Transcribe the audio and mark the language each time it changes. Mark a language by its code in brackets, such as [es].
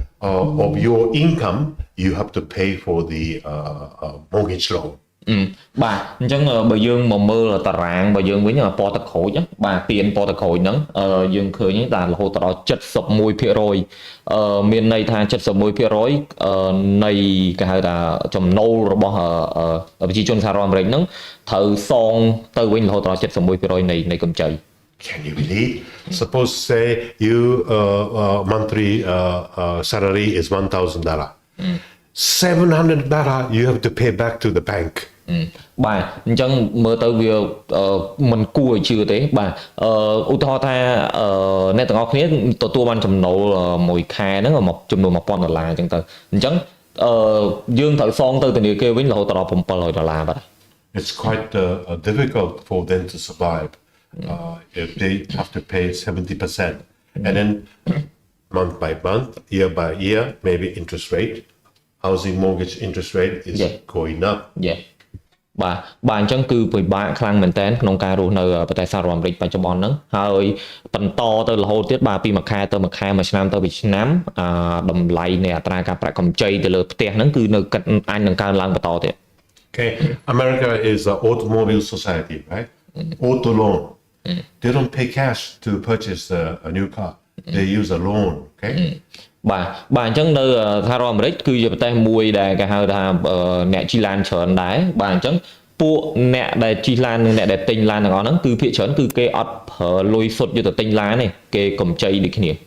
[en] Of your income you have to pay for the mortgage loan. [km] បាទអញ្ចឹងបើយើងមកមើលតារាងរបស់យើងវិញពណ៌ទឹកក្រូចបាទពានពណ៌ទឹកក្រូចហ្នឹងយើងឃើញតែរហូតដល់ 71% មានន័យថា 71% នៃគេហៅថាចំណូលរបស់ប្រជាជនសហរដ្ឋអាមេរិកហ្នឹងត្រូវសងទៅវិញរហូតដល់ 71% នៃកម្ចី [en] Can you believe? Suppose say you monthly salary is $1,000. $700 you have to pay back to the bank. [km] បាទអញ្ចឹងមើលទៅវាមិនគួរឲ្យជឿទេបាទឧទាហរណ៍ថាអ្នកទាំងអស់គ្នាទទួលបានចំណូលមួយខែហ្នឹងមកចំនួន$1,000អញ្ចឹងទៅអញ្ចឹងយើងត្រូវសងទៅធនាគារវិញរហូតដល់$700 បាទ [en] It's quite difficult for them to survive if they have to pay 70% and then month by month, year by year, maybe interest rate, housing mortgage interest rate is going up. Yeah. [km] បាទអញ្ចឹងគឺពិបាកខ្លាំងមែនតើក្នុងការរស់នៅប្រទេសសហរដ្ឋអាមេរិកបច្ចុប្បន្នហ្នឹងហើយបន្តទៅរហូតទៀតបាទពីមួយខែទៅមួយខែមួយឆ្នាំទៅមួយឆ្នាំតម្លៃនៃអត្រាការប្រាក់កម្ចីទៅលើផ្ទះហ្នឹងគឺនៅអាចនឹងកើនឡើងបន្តទៀត [en] Okay, America is an automobile society, right? Auto loan. They don't pay cash to purchase a new car. They use a loan, okay? [km] បាទអញ្ចឹងនៅសហរដ្ឋអាមេរិកគឺជាប្រទេសមួយដែលគេហៅថាអ្នកជិះឡានច្រើនដែរបាទអញ្ចឹងពួកអ្នកដែលជិះឡាននិងអ្នកដែលទិញឡានទាំងអស់ហ្នឹងគឺភាគច្រើនគឺគេអត់ប្រើលុយសុទ្ធយកទៅទិញឡានទេគេកម្ចីដូចគ្នា